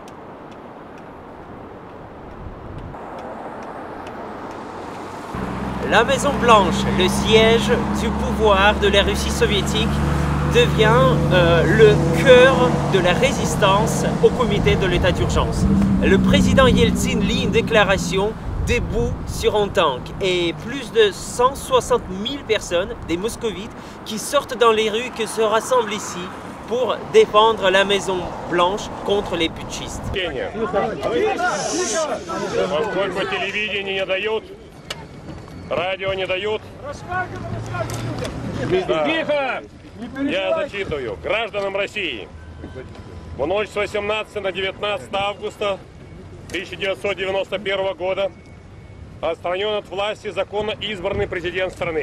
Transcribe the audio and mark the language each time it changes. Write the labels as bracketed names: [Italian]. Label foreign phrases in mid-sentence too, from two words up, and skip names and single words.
[French] La Maison Blanche, le siège du pouvoir de la Russie soviétique, devient le cœur de la résistance au comité de l'état d'urgence. Le président Yeltsin lit une déclaration debout sur un tank et plus de 160 000 personnes, des moscovites, qui sortent dans les rues, qui se rassemblent ici pour défendre la Maison Blanche contre les putschistes. [Russian] Радио не дают. Да. Я зачитываю. Гражданам России. В ночь с 18 на 19 августа 1991 года отстранен от власти законно избранный президент страны.